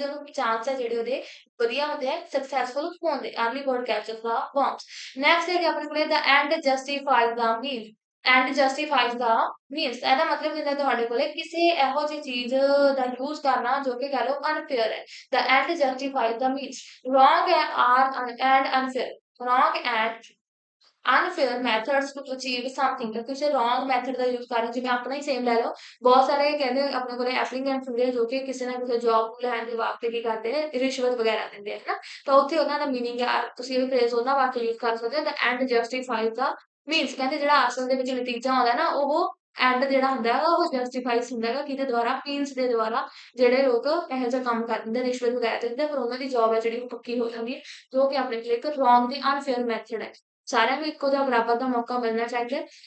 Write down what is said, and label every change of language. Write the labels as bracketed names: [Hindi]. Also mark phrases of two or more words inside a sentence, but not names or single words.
[Punjabi] ਉਹਨੂੰ ਚਾਂਸ ਹੈ ਜਿਹੜੇ ਉਹਦੇ ਵਧੀਆ ਹੁੰਦੇ ਆ ਸਕਸੈਸਫੁਲ ਹੋਣ ਦੇ [English] early bird catches the worms [Punjabi] ਨੈਕਸਟ ਹੈ ਆਪਣੇ ਕੋਲੇ [English] the end justifies the mean end justifies the means [Punjabi] ਇਹਦਾ ਮਤਲਬ ਹੁੰਦਾ ਤੁਹਾਡੇ ਕੋਲੇ ਕਿਸੇ ਇਹੋ ਜਿਹੀ ਚੀਜ਼ ਦਾ ਯੂਜ਼ ਕਰਨਾ ਜੋ ਕਿ ਕਹ ਲਓ ਅਨਫੇਅਰ ਹੈ [English] the end justifies the means wrong and unfair wrong and unfair methods to achieve something [Punjabi] ਤਾਂ ਕਿਸੇ [English] wrong method [Punjabi] ਦਾ ਯੂਜ਼ ਕਰ ਰਹੇ ਜਿਵੇਂ ਆਪਣਾ ਹੀ ਸੇਮ ਲੈ ਲਓ ਬਹੁਤ ਸਾਰੇ ਕਹਿੰਦੇ ਆਪਣੇ ਕੋਲੇ ਐਪਲੀਕੈਂਟਸ ਹੁੰਦੇ ਆ ਜੋ ਕਿ ਕਿਸੇ ਨਾ ਕਿਸੇ ਜੌਬ ਨੂੰ ਲੈਣ ਦੇ ਵਾਸਤੇ ਕੀ ਕਰਦੇ ਨੇ ਰਿਸ਼ਵਤ ਵਗੈਰਾ ਦਿੰਦੇ ਆ ਹਨਾ ਤਾਂ ਉੱਥੇ ਉਹਨਾਂ ਦਾ ਮੀਨਿੰਗ ਆ ਤੁਸੀਂ ਇਹ ਫਰੇਜ਼ ਉਹਨਾਂ ਵਾਸਤੇ ਯੂਜ਼ ਕਰ ਸਕਦੇ ਹੋ [English] the end justifies the means [Punjabi] ਕਹਿੰਦੇ ਜਿਹੜਾ ਅਸਲ ਦੇ ਵਿੱਚ ਨਤੀਜਾ ਆਉਂਦਾ ਨਾ ਉਹ ਐਂਡ ਜਿਹੜਾ ਹੁੰਦਾ ਹੈਗਾ ਉਹ ਜਸਟੀਫਾਈਸ ਹੁੰਦਾ ਹੈਗਾ ਕਿਹਦੇ ਦੁਆਰਾ ਮੀਨਸ ਦੇ ਦੁਆਰਾ ਜਿਹੜੇ ਲੋਕ ਇਹੋ ਜਿਹਾ ਕੰਮ ਕਰ ਦਿੰਦੇ ਰਿਸ਼ਵਤ ਵਗੈਰਾ ਦਿੰਦੇ ਪਰ ਉਹਨਾਂ ਦੀ ਜੌਬ ਹੈ ਜਿਹੜੀ ਉਹ ਪੱਕੀ ਹੋ ਜਾਂਦੀ ਹੈ ਜੋ ਕਿ ਆਪਣੇ ਲਈ ਇੱਕ ਰੋਂਗ ਤੇ [English] unfair method [Punjabi] ਹੈ ਸਾਰਿਆਂ ਨੂੰ ਇੱਕੋ ਜਿਹਾ ਬਰਾਬਰ ਦਾ ਮੌਕਾ ਮਿਲਣਾ ਚਾਹੀਦਾ